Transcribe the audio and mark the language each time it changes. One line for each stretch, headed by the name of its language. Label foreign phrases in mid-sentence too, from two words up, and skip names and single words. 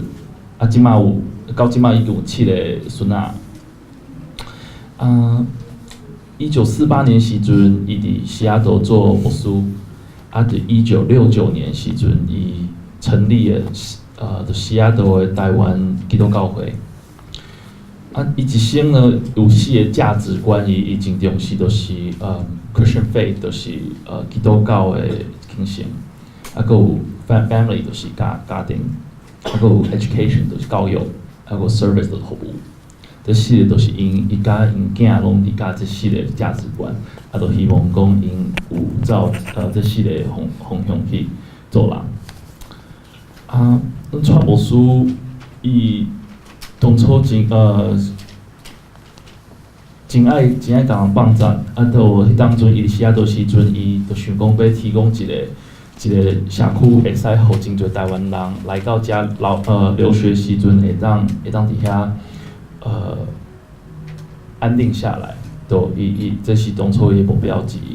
Min Nan Chinese: 即马到即马已经有7个孙仔。1948年时阵，伊伫西雅图做牧师。伫1969年时阵，伊成立了就西雅图的台湾基督教会。伊一生呢有4个价值观，伊真重视，就是
English: Christian faith，
Min Nan Chinese: 就是基督教的精神。还有 family 就是家庭，还有 education 就是教育，还有 service 就是服务。这系列都是伊甲因囝拢伫甲这系列价值观，都希望讲因有照这系列方向去做人。咱蔡牧师伊当初真爱甲人帮助，都迄当阵伊写倒时阵，伊就想讲要提供一个社区，会使互真侪台湾人来到遮留学时阵会当伫遐安定下来，都这是当初伊目标之一。